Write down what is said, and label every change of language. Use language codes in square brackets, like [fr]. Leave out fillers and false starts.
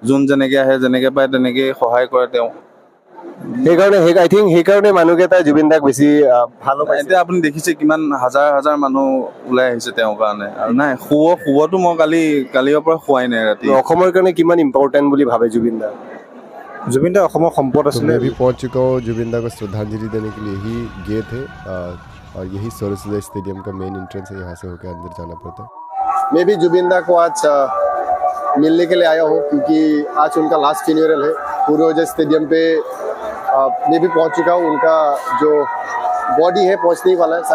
[as] যোন যেনেকে আহে যেনেকে পায় তেনেকে সহায় কৰে তেওঁ। সেইকাৰণে মানুহকেইটাই জুবিন দাক বেছি ভাল পায়। এতিয়া আপুনি দেখিছে কিমান হাজাৰ হাজাৰ মানুহ ওলাই আহিছে তেওঁৰ কাৰণে। আৰু নাই শুবতো মই কালিৰ পৰা শুৱাই নাই ৰাতি। অসমৰ কাৰণে কিমান ইম্পৰ্টেণ্ট বুলি ভাবে জুবিন দা? জুবিন দা অসমৰ সম্পদ আছিলে। [hi] मैं भी पहुंच चुका हूँ जुबिन दा को श्रद्धांजलि देने के लिए ही गए थे, और यही सरस्वती स्टेडियम का मेन एंट्रेंस है, यहाँ से होकर अंदर जाना पड़ता है। मैं भी जुबिन दा को आज मिलने के लिए आया हूँ, क्योंकि आज उनका लास्ट फ्यूनरल है। पूर्वजय स्टेडियम पे मैं भी पहुँच चुका हूँ। उनका जो बॉडी है पहुँचने ही वाला है।